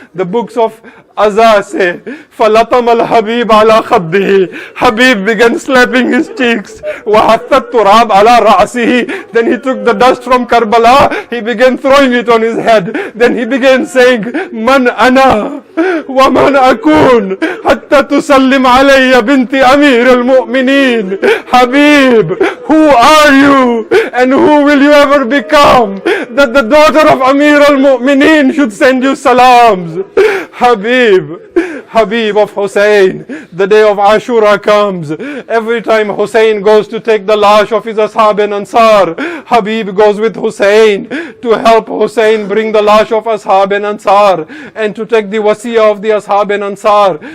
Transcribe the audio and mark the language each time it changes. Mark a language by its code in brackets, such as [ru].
[en] The books of Azza say, [ar] فَلَطَمَ الْحَبِيبَ عَلَى خَدِّهِ. [en] Habib began slapping his cheeks. [ar] وَحَثَّ التُّرَابَ عَلَى رَأْسِهِ. [en] Then he took the dust from Karbala, he began throwing it on his head. Then he began saying, [ar] مَنْ أَنَا وَمَنْ أَكُونَ حَتَّى تُسَلِّمْ عَلَيَّ بِنْتِ أَمِيرِ الْمُؤْمِنِينَ. [en] Habib, who are you and who will you ever become that the daughter of Amir al-Mu'mineen should send you salams? Habib, Habib of Hussein. The day of Ashura comes. Every time Hussein goes to take the lash of his Ashab and Ansar, Habib goes with Hussein to help Hussein bring the lash of Ashab and Ansar and to take the wasiyah of the Ashab and Ansar.